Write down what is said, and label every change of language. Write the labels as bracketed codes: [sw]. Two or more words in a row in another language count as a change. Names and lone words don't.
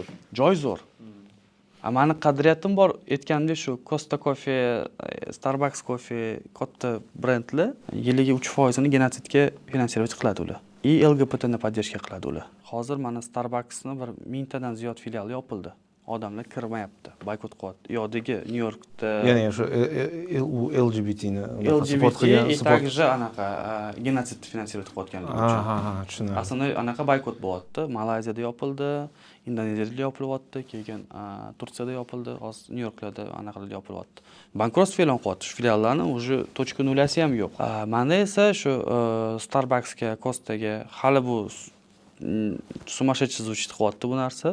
[uz] Joy zo'r. Mani qadriyatim bor, aytgandek shu Costa Coffee, Starbucks Coffee katta brendlar yiliga 3% genotsidga finansirovать qiladi ular. [ru] И LGBTni поддержка [uz] qiladi ular. Hozir mana Starbucksni bir 1000 tadan ziyod filiali yopildi. Odamlar kirmayapti, boykot qilyapti. Yo'dagi New Yorkda, ya'ni shu LGBTni support LGBT qilgan, [ru] и также [uz] anaqa genotsid finansirovать qilayotganligi uchun. Ha, tushunarli. Aslida anaqa boykot bo'lyapti. Malayziyada yopildi, Indoneziyada yopilyapti, keyin Turkiyada yopildi, hozir New Yorklarda anaqalarda yopilyapti. Bankrotство e'lon qilyapti shu filiallarni, [ru] уже точка [uz] nullasi ham yo'q. Menda esa shu Starbucksga, Costaga hali bu [ru] sumashedший звучит [uz] qilyapti bu narsa.